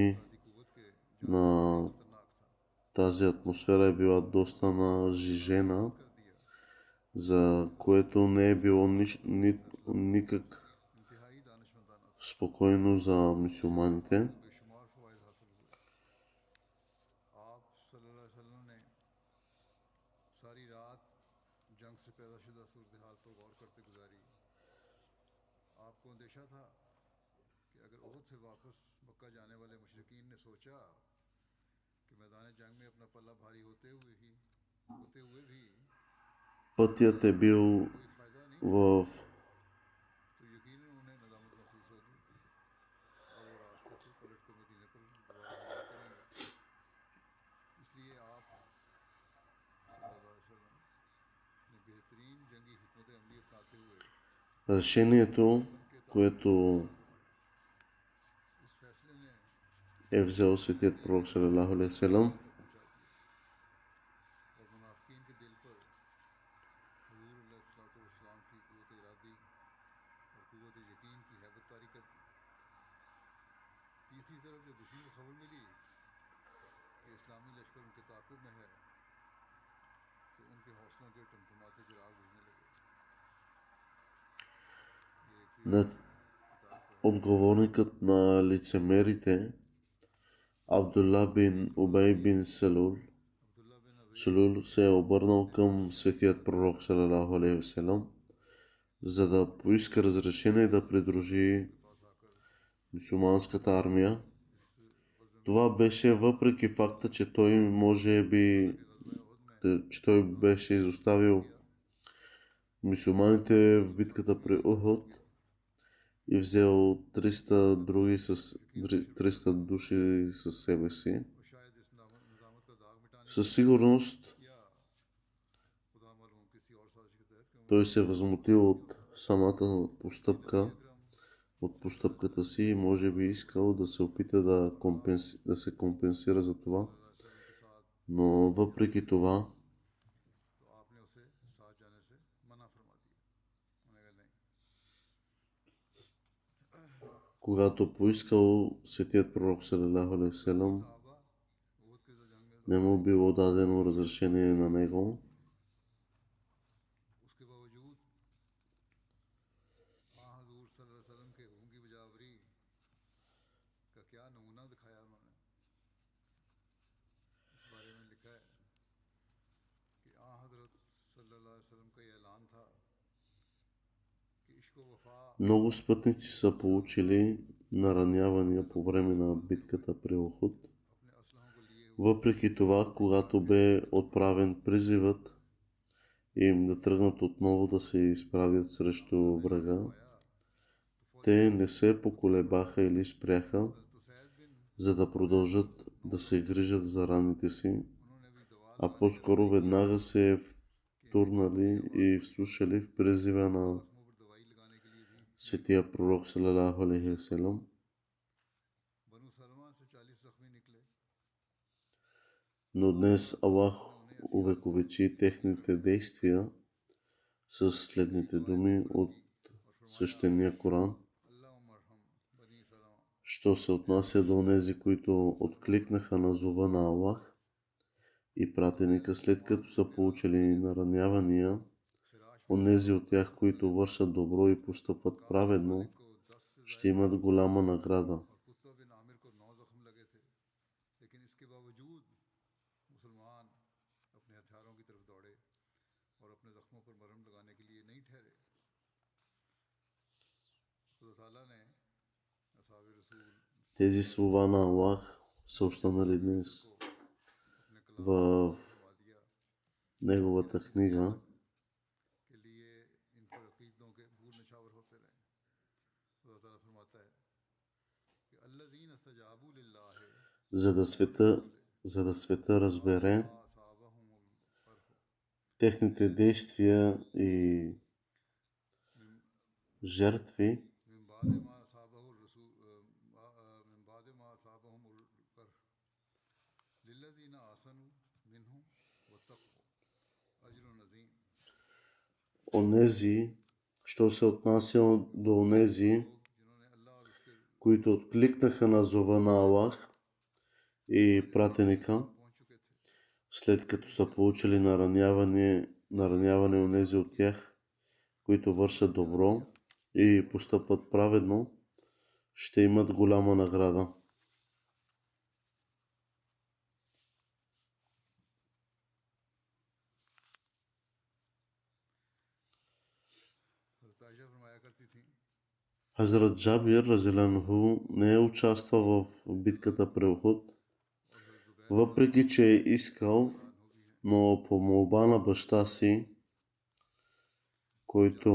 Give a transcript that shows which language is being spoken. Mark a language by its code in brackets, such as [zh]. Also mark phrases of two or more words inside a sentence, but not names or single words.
[ur] افرادی قوت کے جو [bg] на [ur] خطرناک تھا [bg] тази атмосфера е била доста нажижена, [ur] کر دیا. [bg] за което не е било никак [ur] انتہائی دانشمندانہ تھا, [bg] спокойно за мюсюлманите. [ur] بے شمار فوائد حاصل ہوئے۔ آپ [ar] صلى الله عليه وسلم [ur] نے ساری رات جنگ سے پیدا شدہ صورت حال پر غور کرتے گزاری. آپ کو اندیشہ تھا کہ اگر احد سے واپس مکہ جانے والے مشرکین نے سوچا کہ میدان جنگ میں اپنا پلہ بھاری ہوتے ہوئے بھی [bg] Пътят е бил [ur] کوئی فائدہ نہیں, [bg] в [ur] تو یقیناً انہیں ندامت محسوس ہوگی اور وہ راستے سے پلٹ کر مدینے پر دوبارہ حملہ کریں گے. اس لیے آپ [ar] صلى الله عليه وسلم [ur] نے بہترین جنگی حکمت عملی اپناتے ہوئے [bg] решението, [ur] دشمن کے تعاقب [bg] което [ur] فرمایا۔ اس فیصلے نے [bg] е взел светият пророк [ar] صلى الله عليه وسلم. [ur] اور منافقین کے دل پر حضور علیہ السلام کی قوت ارادی اور قوت یقین کی ہیبت طاری کر دی. تیسری طرف جو دشمن کو خبر ملی کہ اسلامی لشکر ان کے تعاقب میں ہے تو ان کے حوصلوں کے ٹمٹماتے چراغ بجھنے لگے. یہ ایک [bg] На [ur] کتاب کا ہے. [bg] отговорникът на лицемерите Абдулла бин Убей бин Салул [ur] عبداللہ بن ابی [bg] Сулул се е обърнал към светият пророк [ar] صلى الله عليه وسلم, [bg] за да поиска разрешение да придружи [ur] پاس آ کر [bg] мюсюлманската армия. [ur] اس غزوے [bg] Това беше въпреки факта, че той може би, че той беше изоставил мюсюлманите в битката при Ухуд и взел 300 други с 300 души със себе си. [ur] اور شاید اس ندامت کا داغ مٹانے [bg] Със сигурност [ur] یا خدا معلوم کسی اور سازش کے تحت [bg] той се възмутил от самата постъпка, от постъпката си и може би искал да се опита да се компенсира за това. [ur] کے ساتھ [bg] Но въпреки това, [ur] تو آپ نے اسے ساتھ جانے سے منع فرما دیا. انہوں نے کہا نہیں. [bg] когато поискал светият пророк [ar] صلى الله عليه وسلم, [ur] صحابہ احد کے جنگ میں [bg] не му било дадено разрешение на него. [ur] اس کے باوجود حضور [ar] صلى الله عليه وسلم [ur] کے حکم کی بجا آوری کا کیا نمونہ دکھایا انہوں نے. اس بارے میں لکھا ہے کہ حضرت [ar] صلى الله عليه وسلم [ur] کا یہ اعلان تھا کہ عشق و وفا [bg] Много спътници са получили наранявания по време на битката при Ухуд. [ur] اپنے اسلحوں کو لیے [bg] Въпреки това, когато бе отправен призивът им да тръгнат отново да се изправят срещу врага, те не се поколебаха или спряха, [ur] حضرت سعد بن [bg] за да продължат да се грижат за раните си, [ur] انہوں نے بھی دوا [bg] а по-скоро веднага се втурнали и вслушали в призива на [ur] زخموں پر دوائی لگانے کے لیے بھی [bg] светия пророк [ar] صلى الله عليه وسلم. [ur] بنو سلمہ سے 40 زخمی نکلے. [bg] Но днес Аллах увековечи техните действия с следните думи от свещения Коран. [ar] اللهم ارحم بني سلمة [bg] Що се отнася до онези, които откликнаха на зова на Аллах и пратеника, след като са получили наранявания, онези от тях, които вършат добро и постъпват праведно, [ur] کو 10 سے [bg] ще имат голяма награда. [ur] اور قطبہ بن عامر کو 9 زخم لگے تھے، لیکن اس کے باوجود مسلمان اپنے ہتھیاروں کی طرف دوڑے اور اپنے زخموں پر مرہم لگانے کے لیے نہیں ٹھہرے. خدا تعالیٰ نے اصحاب رسول [bg] Тези слова на Аллах са останали днес [ur] اپنے کلام [bg] в [ur] فرما دیا [bg] неговата книга, [ur] کے لیے ان پر عقیدوں کے پھول نچھاور ہوتے رہے. خدا تعالیٰ فرماتا ہے کہ [ar] الذين استجابوا لله [bg] за да света разбере [ar] أصابهم القرح [bg] техните действия и жертви, [ar] من بعد ما أصابهم الرسول من بعد ما أصابهم القرح للذين أحسنوا منهم واتقوا أجر عظيم. [bg] онези, що се отнася до онези, [ur] جنہوں نے اللہ اور اس کے [bg] които откликнаха на зова на Аллах и пратеника, [ur] پہنچ چکے تھے, [bg] след като са получили нараняване онези от тях, които вършат добро и постъпват праведно, ще имат голяма награда. [ur] حضرت عائشہ فرمایا کرتی تھی [bg] Хазрат Джабир разиланху не е участвал в битката при Ухуд, въпреки че е искал, но по молба на баща си, който